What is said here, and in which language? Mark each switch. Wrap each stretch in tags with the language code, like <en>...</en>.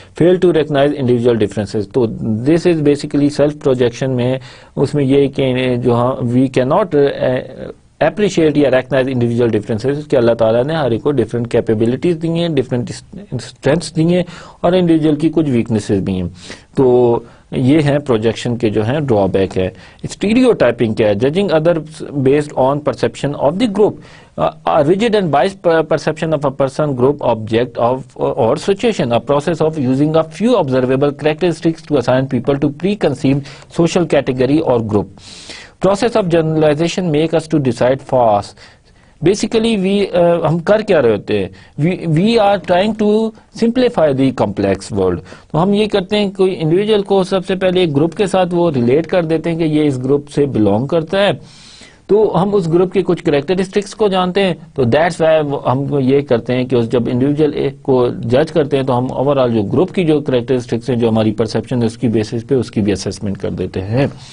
<ur>Feel to recognise individual differences, تو</ur> <en>this is basically self projection</en> <ur>میں اس میں یہ کہ جو وی کی ناٹ اپریشیٹ یا ریکگنائز انڈیویجول ڈفرینسز، کہ اللہ تعالیٰ نے ہر ایک کو ڈفرینٹ کیپیبلٹیز دی ہیں، ڈفرینٹ اسٹرینتھس دی ہیں، اور انڈیویجول کی کچھ ویکنیسز بھی ہیں. تو یہ ہیں پروجیکشن کے جو ہیں ڈرا بیک ہے.</ur> <en>stereotyping</en> <ur>کیا ہے؟</ur> <en>Judging other based on perception of the group, rigid and biased perception of a person, group, object or situation, a process of using a few observable characteristics to assign people to preconceived social category or group. Process of generalization make us to decide fast. Basically</en> <ur>ہم کر کیا رہے ہوتے ہیں؟</ur> <en>we are trying to simplify the complex world.</en> <ur>تو ہم یہ کرتے ہیں کوئی انڈیویجول کو سب سے پہلے ایک گروپ کے ساتھ وہ ریلیٹ کر دیتے ہیں کہ یہ اس گروپ سے بلونگ کرتا ہے، تو ہم اس گروپ کے کچھ کریکٹرسٹکس کو جانتے ہیں. تو دیٹس وائی ہم یہ کرتے ہیں کہ جب انڈیویجول کو جج کرتے ہیں تو ہم اوور آل جو گروپ کی جو کریکٹرسٹکس ہیں، جو ہماری پرسپشن ہے، اس کی بیسس پہ اس کی بھی اسیسمنٹ کر دیتے ہیں.</ur>